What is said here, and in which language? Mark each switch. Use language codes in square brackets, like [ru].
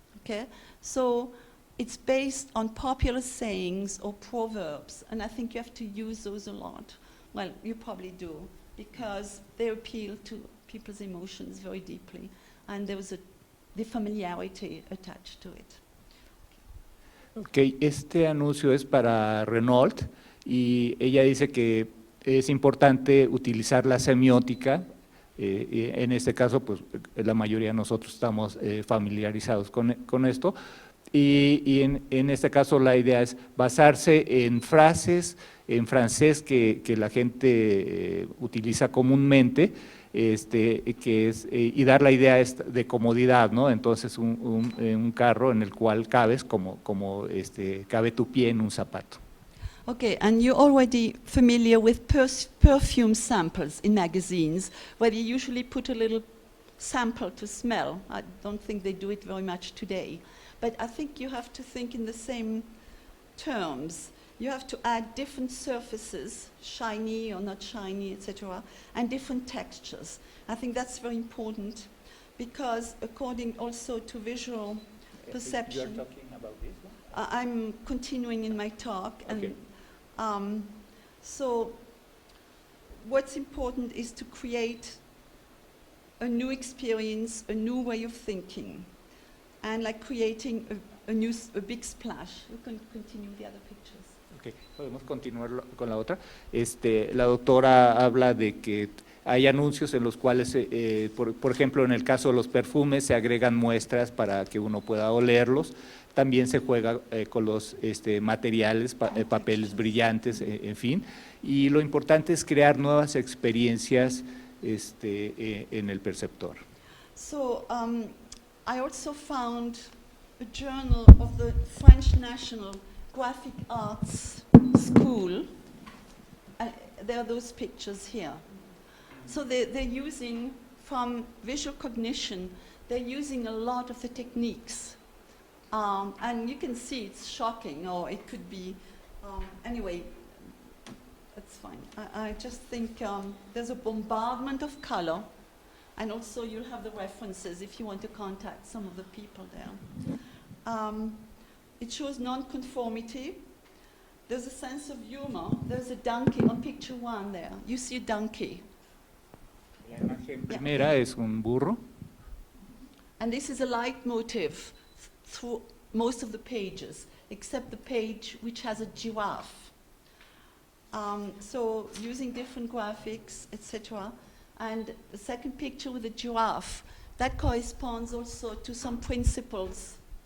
[en] Okay, so it's based on popular sayings or proverbs, and I think you have to use those a lot. Well, you probably do, because they appeal to people's emotions very deeply, and there was the familiarity attached to it. [es] Ok, este anuncio es para Renault y ella dice que es importante utilizar la semiótica. En este caso, pues la mayoría de nosotros estamos familiarizados con esto. Y en este caso la idea es basarse en frases en francés que la gente utiliza comúnmente, que es, y dar la idea de comodidad, ¿no? Entonces un carro en el cual cabes como cabe tu pie en un zapato. [en] Okay, and you're already familiar with perfume samples in magazines, where you usually put a little sample to smell. I don't think they do it very much today. But I think you have to think in the same terms. You have to add different surfaces, shiny or not shiny, etc., and different textures. I think that's very important, because according also to visual perception. You're talking about this one? I'm continuing in my talk. Okay. And so what's important is to create a new experience, a new way of thinking, and like creating a big splash. You can continue the other pictures. Okay. [es] Podemos continuar con la otra. La doctora habla de que hay anuncios en los cuales, por ejemplo, en el caso de los perfumes, se agregan muestras para que uno pueda olerlos. También se juega con los materiales, papeles brillantes, en fin. Y lo importante es crear nuevas experiencias en el perceptor. [en] So I also found a journal of the French National Graphic Arts School. There are those pictures here. So they're using, from visual cognition, they're using a lot of the techniques. And you can see it's shocking, or it could be, anyway, that's fine. I just think there's a bombardment of color, and also you'll have the references if you want to contact some of the people there. It shows non-conformity. There's a sense of humor. There's a donkey on picture 1 there. You see a donkey. [es] La imagen primera es un burro. [en] And this is a leitmotif through most of the pages, except the page which has a giraffe. So using different graphics, etc. And the second picture with the giraffe, that corresponds also to some principles.